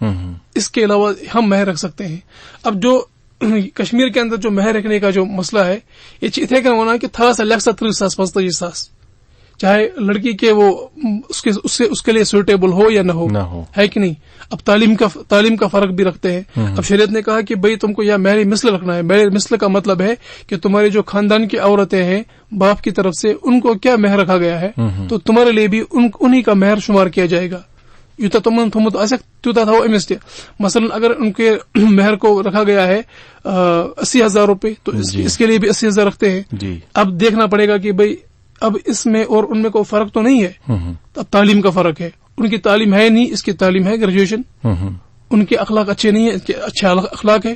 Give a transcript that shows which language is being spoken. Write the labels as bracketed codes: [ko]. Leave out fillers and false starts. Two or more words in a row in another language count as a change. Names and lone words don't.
[ur] اس کے علاوہ ہم مہر رکھ سکتے ہیں. اب جو کشمیر کے اندر جو مہر رکھنے کا جو مسئلہ ہے، یہ اتنے کا ہونا کہ تھوڑا سا 1,30,000 چاہے لڑکی کے وہ اس کے لیے سوٹیبل ہو یا نہ ہو، ہے کہ نہیں. اب تعلیم کا فرق بھی رکھتے ہیں. اب شریعت نے کہا کہ بھئی تم کو یا مہر مثل رکھنا ہے. مہر مثل کا مطلب ہے کہ تمہاری جو خاندان کی عورتیں ہیں باپ کی طرف سے، ان کو کیا مہر رکھا گیا ہے، تو تمہارے لیے بھی انہی کا مہر شمار کیا جائے گا. [ks] یوتا تمن تھومت آسک تیوتا تھا امس تہ. [ur] مثلا اگر ان کے مہر کو رکھا گیا ہے 80,000 روپے، تو اس کے لیے بھی 80,000 رکھتے ہیں. اب دیکھنا پڑے گا کہ بھئی اب اس میں اور ان میں کوئی فرق تو نہیں ہے. اب تعلیم کا فرق ہے. ان کی تعلیم ہے نہیں، اس کی تعلیم ہے گریجویشن. ان کے اخلاق اچھے نہیں ہیں، اس کے اچھا اخلاق ہے.